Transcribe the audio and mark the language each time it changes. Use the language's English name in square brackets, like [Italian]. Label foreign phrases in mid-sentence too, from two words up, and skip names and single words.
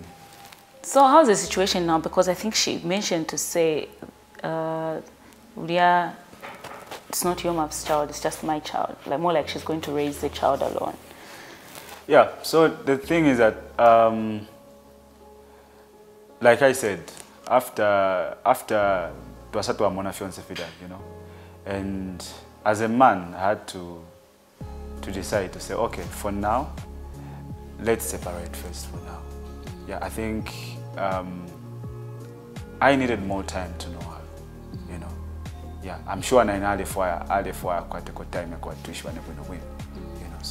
[English] So how's the situation now? Because I think she mentioned to say, Ulia, it's not your map's child, it's just my child. Like more like she's going to raise the child alone. Yeah. So the thing is that, like I said, after [Bemba] twasatu amona fiance fidal, [English] you know. And as a man, I had to decide to say, okay, for now, let's separate first for now. Yeah, I think I needed more time to know her, you know. Yeah, I'm sure I had quite time to issue and win, you know.